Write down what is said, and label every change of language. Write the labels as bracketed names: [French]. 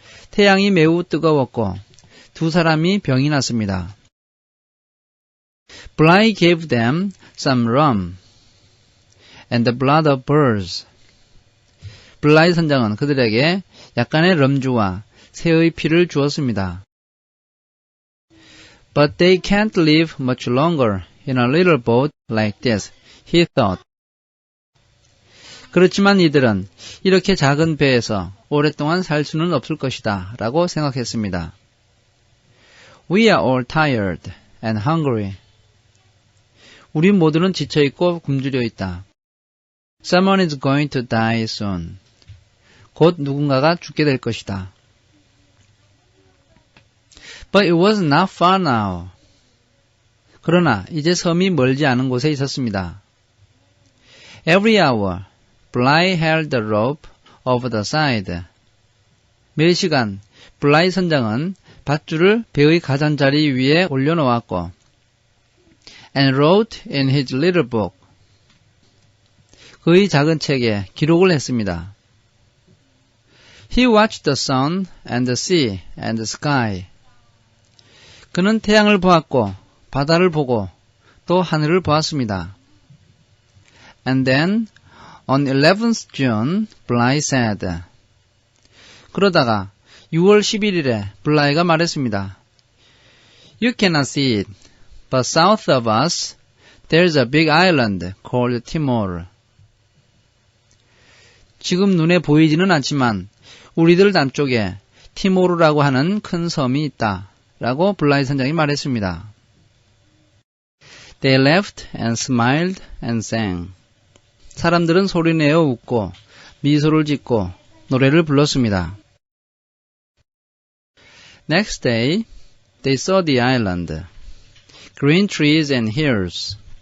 [Korean] 태양이 매우 뜨거웠고 2 사람이 병이 났습니다. [English] Bly gave them some rum and the blood of birds. [Korean] 블라이 선장은 그들에게 약간의 럼주와 새의 피를 주었습니다. [English] But they can't live much longer in a little boat like this, he thought. [Korean] 그렇지만 이들은 이렇게 작은 배에서 오랫동안 살 수는 없을 것이다 라고 생각했습니다. [English] We are all tired and hungry. [Korean] 우리 모두는 지쳐있고 굶주려 있다. [English] Someone is going to die soon. [Korean] 곧 누군가가 죽게 될 것이다. [English] But it was not far now. [Korean] 그러나 이제 섬이 멀지 않은 곳에 있었습니다. [English] Every hour, Bligh held the rope over the side. [Korean] 매 시간, 블라이 선장은 밧줄을 배의 가장자리 위에 올려놓았고, [English] and wrote in his little book. [Korean] 그의 작은 책에 기록을 했습니다. [English] He watched the sun and the sea and the sky. [Korean] 그는 태양을 보았고 바다를 보고 또 하늘을 보았습니다. [English] And then on 11th June, Bligh said. [Korean] 그러다가 6월 11일에 블라이가 말했습니다. [English] You cannot see it, but south of us, there's a big island called Timor. [Korean] 지금 눈에 보이지는 않지만 우리들 남쪽에 티모르라고 하는 큰 섬이 있다. 라고 블라이 선장이 말했습니다. [English] They laughed and smiled and sang. [Korean] 사람들은 소리내어 웃고 미소를 짓고 노래를 불렀습니다. [English] Next day, they saw the island, green trees and hills.